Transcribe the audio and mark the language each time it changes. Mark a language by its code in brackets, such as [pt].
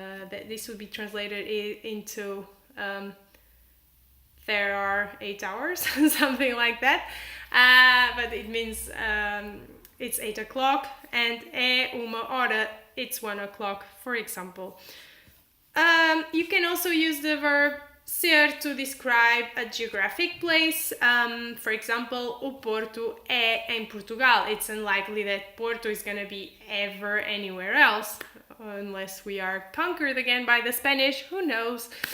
[en] That this would be translated into there are 8 hours, something like that. But it means it's 8 o'clock, and [pt] é uma hora, [en] it's 1 o'clock, for example. You can also use the verb ser to describe a geographic place. For example, [pt] o Porto é em Portugal. [en] It's unlikely that Porto is going to be ever anywhere else, unless we are conquered again by the Spanish, who knows.